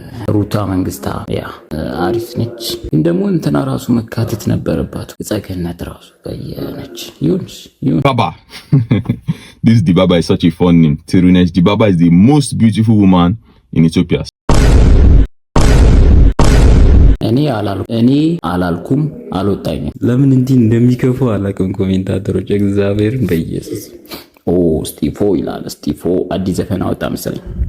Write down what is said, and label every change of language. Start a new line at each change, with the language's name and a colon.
Amharic: ሩታ መንግስታ ያ አሪፍ ነች፣ ግን ደግሞ እንትና ራሱ መካተት ነበረባት። ጸገነት ራሱ በየነች ይሁንስ Baba.
English: This Dibaba is such a fun name. Tirunesh Dibaba is the most beautiful woman in Ethiopia.
Amharic: እኔ አላልኩም አልወጣኝም። ለምን እንዲህ እንደሚከፉ አላውቅም ኮሜንታተሮች። እግዚአብሔርን በኢየሱስ ስቲፎ ይላል። ስቲፎ አዲስ ዘፈን አወጣ መሰለኝ።